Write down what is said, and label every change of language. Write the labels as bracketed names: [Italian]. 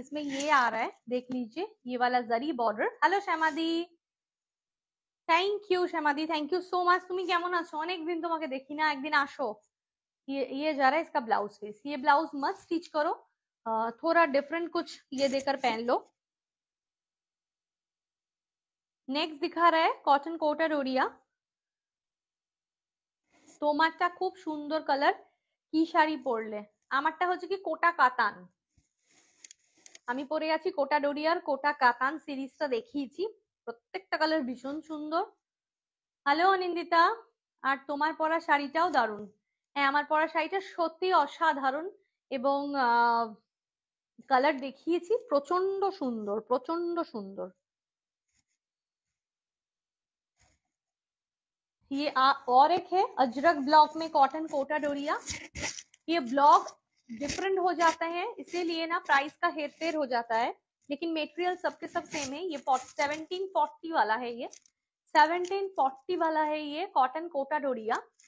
[Hindi] इसमें ये आ रहा है देख लीजिए ये वाला जरी border. Hello श्यामादी, thank you श्यामादी, [English] Thank you so much. [Bangla] তুমি কেমন আছো? অনেকদিন তোমাকে দেখি না, একদিন আসো। [Hindi] ये जा रहा है इसका ब्लाउज पीस, ये ब्लाउज मत स्टिच करो, थोड़ा डिफरेंट कुछ ये देकर पहन लो। नेक्स्ट दिखा रहा है कॉटन कोटा डोरिया, [Bangla] তোমারটা খুব সুন্দর কালার, কি শাড়ি পরলে? আমারটা হচ্ছে কি কোটা কাতান, আমি পরে আছি কোটা ডোরিয়ার কোটা কাতান সিরিজটা দেখিয়েছি, প্রত্যেকটা কালার ভীষণ সুন্দর। হ্যালো অনিন্দিতা, আর তোমার পরা শাড়িটাও দারুণ। হ্যাঁ আমার পরা শাড়িটা সত্যি অসাধারণ, এবং কালার দেখিয়েছি, প্রচন্ড সুন্দর, প্রচন্ড সুন্দর। [Hindi] ये और एक है अजरक ब्लॉक में कॉटन कोटा डोरिया, ये ब्लॉक डिफरेंट हो जाता है इसीलिए ना प्राइस का हेर फेर हो जाता है, लेकिन मेटेरियल सबके सब सेम है। ये 1740 वाला है, ये 1740 वाला है, ये कॉटन कोटा डोरिया।